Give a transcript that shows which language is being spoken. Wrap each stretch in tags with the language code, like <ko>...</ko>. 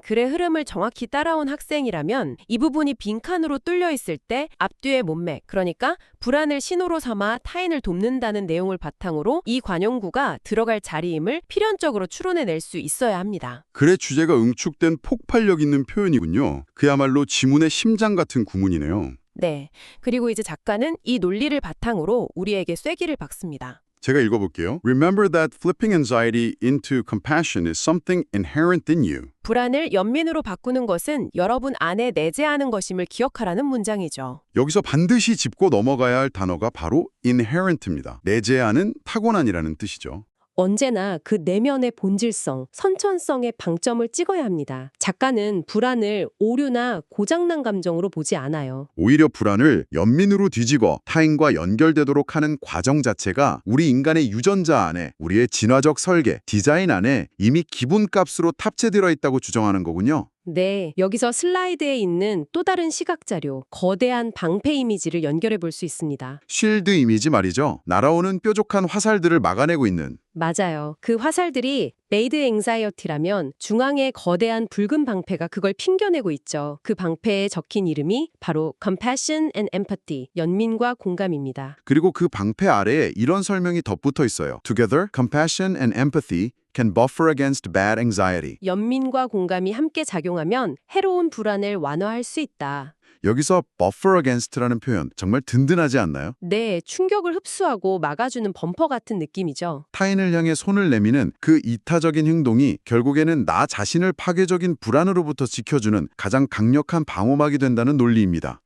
<ko>글의 흐름을 정확히 따라온 학생이라면 이 부분이 빈칸으로 뚫려 있을 때 앞뒤의 문맥, 그러니까 불안을 신호로 삼아 타인을 돕는다는 내용을 바탕으로 이 관용구가 들어갈 자리임을 필연적으로 추론해낼 수 있어야 합니다. 글의 주제가 응축된 폭발력 있는 표현이군요. 그야말로 지문의 심장 같은 구문이네요. 네. 그리고 이제 작가는 이 논리를 바탕으로 우리에게 쐐기를 박습니다. 제가 읽어볼게요.</ko> <en>Remember that flipping anxiety into compassion is something inherent in you.</en> <ko>불안을 연민으로 바꾸는 것은 여러분 안에 내재하는 것임을 기억하라는 문장이죠. 여기서 반드시 짚고 넘어가야 할 단어가 바로 inherent입니다. 내재하는 타고난이라는 뜻이죠. 언제나 그 내면의 본질성, 선천성의 방점을 찍어야 합니다. 작가는 불안을 오류나 고장난 감정으로 보지 않아요. 오히려 불안을 연민으로 뒤집어 타인과 연결되도록 하는 과정 자체가 우리 인간의 유전자 안에, 우리의 진화적 설계, 디자인 안에 이미 기본값으로 탑재되어 있다고 주장하는 거군요. 네, 여기서 슬라이드에 있는 또 다른 시각자료, 거대한 방패 이미지를 연결해 볼 수 있습니다. 쉴드 이미지 말이죠. 날아오는 뾰족한 화살들을 막아내고 있는. 맞아요. 그 화살들이 메이드 앵자이어티라면 중앙에 거대한 붉은 방패가 그걸 핑겨내고 있죠. 그 방패에 적힌 이름이 바로</ko> <en>Compassion and Empathy,</en> <ko>연민과 공감입니다. 그리고 그 방패 아래에 이런 설명이 덧붙어 있어요.</ko> <en>Together, compassion and empathy can buffer against bad anxiety.</en> <ko>연민과 공감이 함께 작용하면 해로운 불안을 완화할 수 있다. 여기서</ko> <en>buffer against</en> <ko>라는 표현 정말 든든하지 않나요? 네, 충격을 흡수하고 막아주는 범퍼 같은 느낌이죠. 타인을 향해 손을 내미는 그 이타적인 행동이 결국에는 나 자신을 파괴적인 불안으로부터 지켜주는 가장 강력한 방어막이 된다는 논리입니다.</ko>